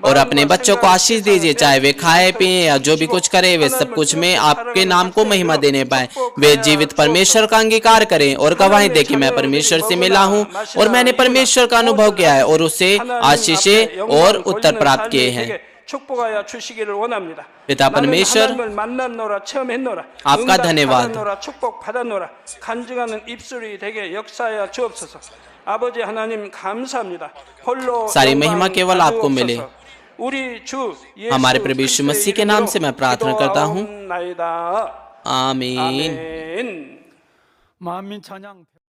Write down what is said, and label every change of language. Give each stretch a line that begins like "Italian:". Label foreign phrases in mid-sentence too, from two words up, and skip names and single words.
Hindi: और अपने बच्चों को आशीष दीजिए, चाहे वे खाए पिए या जो भी कुछ करे, वे सब कुछ में आपके नाम को महिमा देने पाए। वे जीवित परमेश्वर का अंगीकार करें और गवाही दे कि मैं परमेश्वर से मिला हूँ और मैंने परमेश्वर का अनुभव किया है और उससे आशीषें और उत्तर प्राप्त किए हैं।
Korean: 축복하여 주시기를 원합니다.
Hindi: पिता
Korean: 나는
Hindi: परमेश्वर,
Korean: 하나님을 만났노라, 체험했노라,
Hindi: आपका
Korean: 응답
Hindi: धन्यवाद।
Korean: 받았노라, 축복 받았노라, 간증하는 입술이 되게 역사하여 주옵소서. 아버지 하나님 감사합니다. 홀로
Hindi: सारी
Korean: 영광
Hindi: महिमा केवल आपको मिले।
Korean: 가져옵소서. 우리 주 예수
Hindi: हमारे प्रभु यीशु मसीह के नाम से मैं प्रार्थना करता हूँ,
Korean: 기도하옵나이다.
Hindi: आमीन।
Korean: 아멘. 만민 찬양